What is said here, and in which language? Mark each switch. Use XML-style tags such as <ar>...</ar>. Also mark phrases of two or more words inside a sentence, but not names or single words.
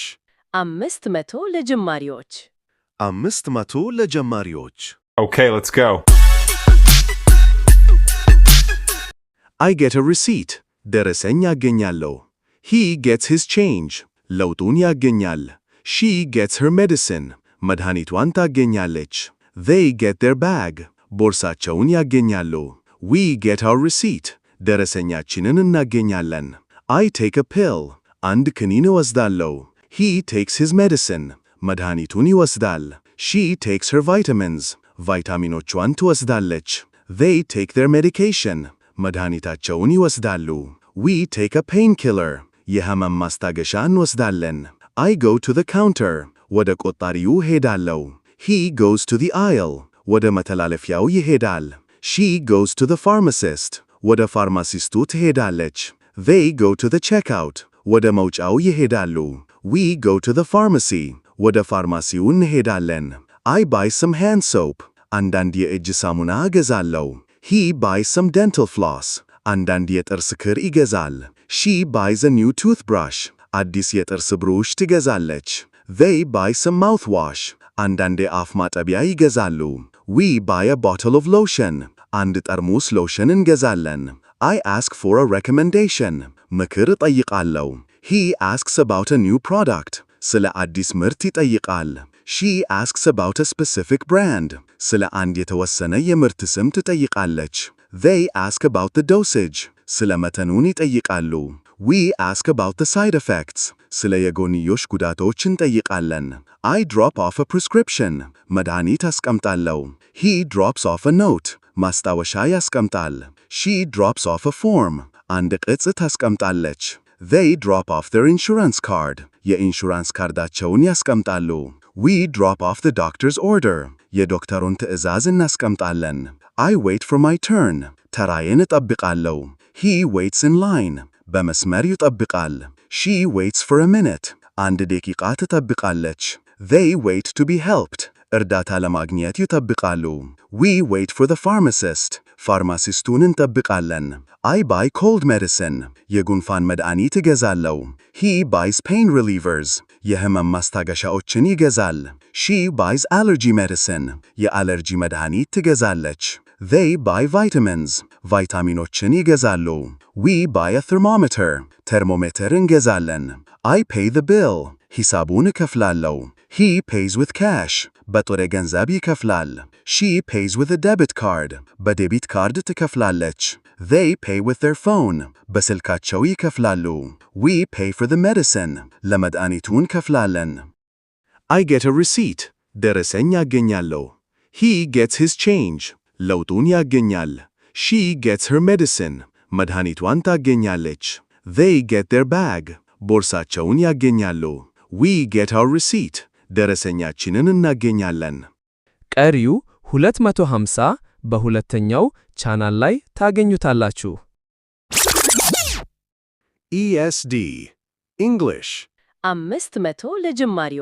<am>500 ለጀማሪዎች 500 ለጀማሪዎች</am> <en>Okay, let's go. I get a receipt.</en> <am>ደረሰኝ ያገኛለሁ።</am> <en>He gets his change.</en> <am>ለውጡን ያገኛል።</am> <en>She gets her medicine.</en> <am>መድኃኒቷን ታገኛለች.</am> <en>They get their bag.</en> <am>ቦርሳቸውን ያገኛሉ.</am> <en>We get our receipt.</en> <am>ደረሰኛችንን እናገኛለን.</am> <en>I take a pill.</en> <am>አንድ ክኒን እወስዳለሁ.</am> <en>He takes his medicine.</en> <am>መድኃኒቱን ይወስዳል.</am> <en>She takes her vitamins.</en> <am>ቫይታሚኖቿን ትወስዳለች.</am> <en>They take their medication.</en> <am>መድኃኒታቸውን ይወስዳሉ.</am> <en>We take a painkiller.</en> <am>የህመም ማስታገሻ እንወስዳለን.</am> <en>I go to the counter.</en> <am>ወደ ቆጣሪው ሄዳለሁ.</am> <en>He goes to the aisle.</en> <am>ወደ መተላለፊያው ይሄዳል.</am> <en>She goes to the pharmacist.</en> <am>ወደ ፋርማሲስቱ ትሄዳለች.</am> <en>They go to the checkout.</en> <am>ወደ መውጫው ይሄዳሉ.</am> <en>We go to the pharmacy.</en> <am>ወደ ፋርማሲው እንሄዳለን.</am> <en>I buy some hand soap.</en> <am>አንዳንድ የእጅ ሳሙና እገዛለሁ.</am> <en>He buys some dental floss.</en> <am>አንዳንድ የጥርስ ክር ይገዛል.</am> <en>She buys a new toothbrush.</en> <am>አዲስ የጥርስ ብሩሽ ትገዛለች.</am> <en>They buy some mouthwash.</en> <am>አንዳንድ የአፍ ማጠቢያ ይገዛሉ.</am> <en>We buy a bottle of lotion.</en> <am>አንድ ጠርሙስ ሎሽን እንገዛለን.</am> <en>I ask for a recommendation.</en> <am>ምክር እጠይቃለሁ.</am> <en>He asks about a new product.</en> <am>ስለ አዲስ ምርት ይጠይቃል.</am> <en>She asks about a specific brand.</en> <am>ስለ አንድ የተወሰነ የምርት ስም ትጠይቃለች.</am> <en>They ask about the dosage.</en> <am>ስለ መጠኑን ይጠይቃሉ.</am> <en>We ask about the side effects.</en> <am>ስለ የጎንዮሽ ጉዳቶች እንጠይቃለን.</am> <en>I drop off a prescription.</en> <am>መድኃኒት አስቀምጣለሁ.</am> <en>He drops off a note.</en> <am>ማስታወሻ ያስቀምጣል.</am> <en>She drops off a form.</en> <am>አንድ ቅጽ ታስቀምጣለች.</am> <en>They drop off their insurance card.</en> <am>የኢንሹራንስ ካርዳቸውን ያስቀምጣሉ.</am> <en>We drop off the doctor's order.</en> <am>የዶክተሩን ትዕዛዝ እናስቀምጣለን.</am> <en>I wait for my turn.</en> <am>ተራዬን እጠብቃለሁ.</am> <en>He waits in line.</en> <am>በመስመር ይጠብቃል.</am> <en>She waits for a minute.</en> <am>አንድ ደቂቃ ትጠብቃለች.</am> <en>They wait to be helped.</en> <am>እርዳታ ለማግኘት ይጠብቃሉ.</am> <en>We wait for the pharmacist.</en> <am>ፋርማሲስቱን እንጠብቃለን.</am> <en>I buy cold medicine.</en> <am>የጉንፋን መድኃኒት እገዛለሁ.</am> <en>He buys pain relievers.</en> <am>የህመም ማስታገሻዎችን ይገዛል.</am> <en>She buys allergy medicine.</en> <am>የአለርጂ መድኃኒት ትገዛለች.</am> <en>They buy vitamins.</en> <am>ቫይታሚኖችን ይገዛሉ.</am> <en>We buy a thermometer.</en> <am>ተርሞሜትር እንገዛለን.</am> <en>I pay the bill.</en> <am>ሂሳቡን እከፍላለሁ.</am> <en>He pays with cash.</en> <am>በጥሬ ገንዘብ ይከፍላል.</am> <en>She pays with a debit card.</en> <am>በዴቢት ካርድ ትከፍላለች.</am> <en>They pay with their phone.</en> <am>በስልካቸው ይከፍላሉ.</am> <en>We pay for the medicine.</en> <am>ለመድኃኒቱ እንከፍላለን.</am> <en>I get a receipt.</en> <am>ደረሰኝ ያገኛለሁ.</am> <en>He gets his change.</en> <am>ለውጡን ያገኛል.</am> <en>She gets her medicine.</en> <am>መድኃኒቷን ታገኛለች.</am> <en>They get their bag.</en> <am>ቦርሳቸውን ያገኛሉ.</am> <en>We get our receipt.</en> <am>ደረሰኛችንን እናገኛለን። ቀሪው 250 በሁለተኛው ቻናል ላይ ታገኙታላችሁ።</am> <en>ESD English</en> <am>500 ለጀማሪዎች</am>